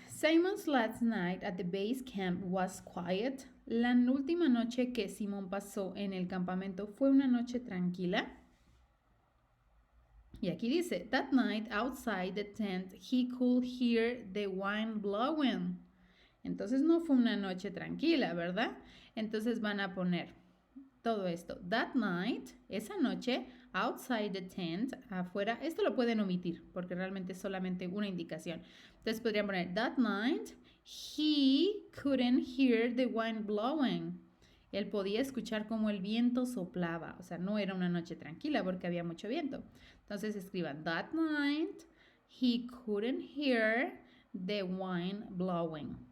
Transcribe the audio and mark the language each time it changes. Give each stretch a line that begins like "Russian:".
English: Simon's last night at the base camp was quiet.
Spanish: La última noche que Simón pasó en el campamento fue una noche tranquila.
English: Y aquí dice, that night outside the tent he could hear the wind blowing.
Spanish: Entonces no fue una noche tranquila, ¿verdad? Entonces van a poner todo esto.
English: That night, esa noche, outside the tent, afuera.
Spanish: Esto lo pueden omitir porque realmente es solamente una indicación. Entonces podrían poner, that night, he couldn't hear the wind blowing. Él podía escuchar cómo el viento soplaba. O sea, no era una noche tranquila porque había mucho viento.
English: Entonces escriban, that night, he couldn't hear the wind blowing.